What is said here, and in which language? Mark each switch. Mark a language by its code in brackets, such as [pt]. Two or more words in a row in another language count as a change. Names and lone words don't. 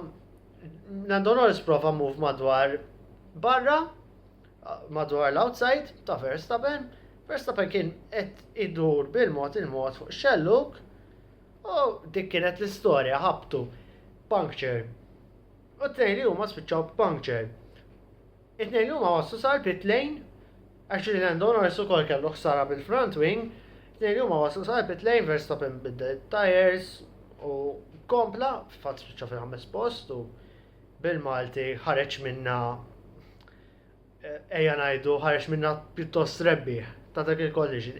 [mt] Lando Norris prova move madwar barra, madwar l-outside ta' Verstappen. Verstappen kien qed idur bil-mod fuq xelluk u dik kienet l-istorja ħabtu puncture. U t-tnejn li huma spiċċaw puncture. It-tnejn li huma waslu sar [en] pit lane, [mt] actually Lando Norris ukoll kellu ħsara bil- [en] front wing, [mt] it-tnejn li huma waslu sar [en] pit lane, [mt] Verstappen biddel tires u kompla fatt spiċċa fil-5 post u bil-Malti ħareġ minna ejja ngħidu ħareġ minna pjuttost rebbieħ ta' dak il-collision.